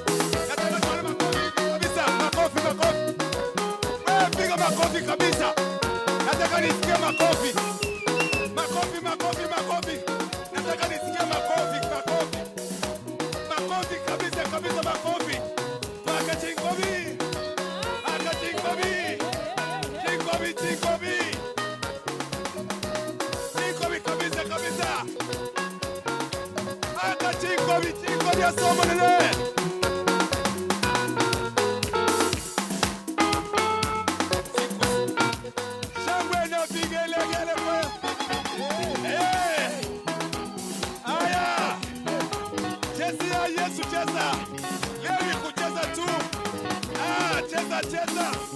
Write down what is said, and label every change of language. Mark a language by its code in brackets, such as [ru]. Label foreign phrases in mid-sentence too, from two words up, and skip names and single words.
[sw] Makofi kabisa. Nataka nisikie makofi. Makofi, makofi, makofi. Nataka nisikie makofi, makofi. Makofi kabisa kabisa makofi. [guz] Paka chinkobi. Paka chinkobi. Chinkobi, chinkobi. Chinkobi kabisa kabisa. Paka chinkobi, chinkobi asomo nene. [sw] Yesu cheza. Leo ni kucheza tu. Cheza cheza.